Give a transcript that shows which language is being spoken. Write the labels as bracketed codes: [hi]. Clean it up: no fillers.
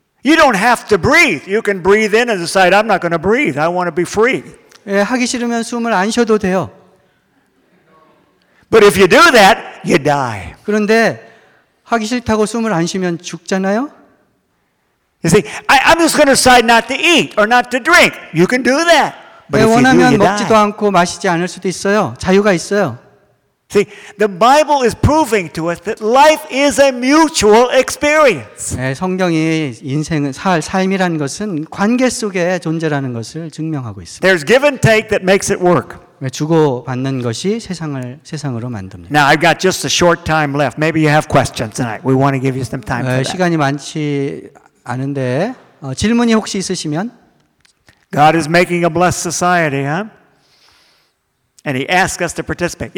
[en] You don't have to breathe. You can breathe in and decide, I'm not going to breathe. I want to be free. [ko] 예, 하기 싫으면 숨을 안 쉬어도 돼요. [en] But if you do that, you die. [ko] 그런데 하기 싫다고 숨을 안 쉬면 죽잖아요. [en] You see, I'm just going to decide not to eat or not to drink. You can do that. But [ko] 예, 원하면 [en] do, [ko] 먹지도 [en] die. [ko] 않고 마시지 않을 수도 있어요. 자유가 있어요. [en] See, the Bible is proving to us that life is a mutual experience. [ko] 네, 성경이 인생은 삶이라는 것은 관계 속의 존재라는 것을 증명하고 있습니다. [en] There's give and take that makes it work. [ko] 네, 주고 받는 것이 세상으로 만듭니다. [en] Now I've got just a short time left. Maybe you have questions tonight. We want to give you some time. [ko] 네, 시간이 많지 않은데 질문이 혹시 있으시면. [en] God is making a blessed society, huh? And He asks us to participate.